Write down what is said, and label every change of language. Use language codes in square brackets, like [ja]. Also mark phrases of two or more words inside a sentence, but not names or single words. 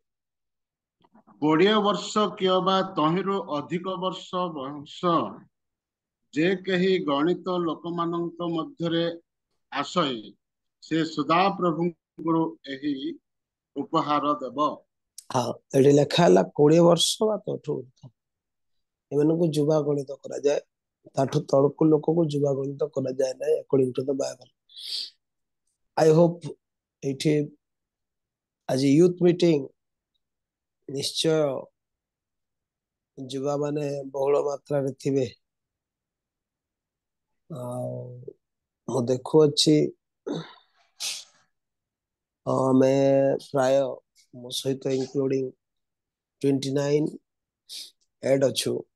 [or] 20 ବର୍ଷ କିମ୍ବା ତହିଁରୁ ଅଧିକ ବର୍ଷ ବୟସ ଯେ କେହି ଗଣିତ ଲୋକମାନଙ୍କ ମଧ୍ୟରେ ଆଶୟ ସେ ସଦା ପ୍ରଭୁଙ୍କର ଏହି ଉପହାର ଦେବ। ହଁ ଏଠି ଲେଖା ହେଲା 20 ବର୍ଷ ବା ତାଠୁ ଉର୍ଦ୍ଧ୍ୱ ଏମାନଙ୍କୁ ଯୁବା ଗଣିତ କରାଯାଏ, ତାଠୁ ତଳକୁ ଲୋକକୁ ଯୁବା ଗଣିତ କରାଯାଏ ନାହିଁ [en] according to the Bible. I hope [or] ଏଇଠି ଆଜି [en] youth meeting [or] ନିଶ୍ଚୟ ଯୁବା ମାନେ ବହୁଳ ମାତ୍ରାରେ ଥିବେ। ଆଉ ମୁଁ ଦେଖୁଅଛି ଆମେ ପ୍ରାୟ ମୋ ସହିତ ଇନକ୍ଲୁଡିଂ 29 ଏଡ୍ ଅଛୁ।